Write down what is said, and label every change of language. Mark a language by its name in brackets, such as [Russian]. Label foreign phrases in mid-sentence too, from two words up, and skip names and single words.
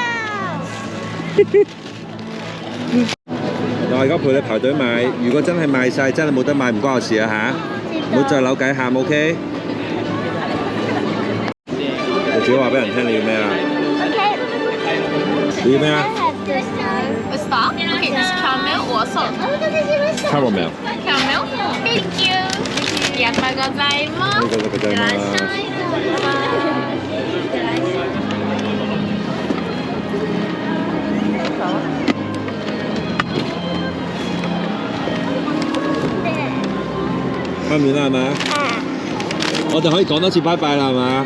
[Cantonese] 我而家陪你排隊買，如果真係賣晒，真係冇得買，唔關我事啊嚇！唔好再扭計喊 ，OK？你自己話俾人聽你要咩啊 OK。你要咩啊 [English] What's that? Okay, this caramel or salt? ？Caramel。 Caramel. Thank you. [Japanese] ありがとうございます。ありがとうございます。 [Cantonese] 翻面啦係嘛？我哋可以講多次拜拜啦係嘛？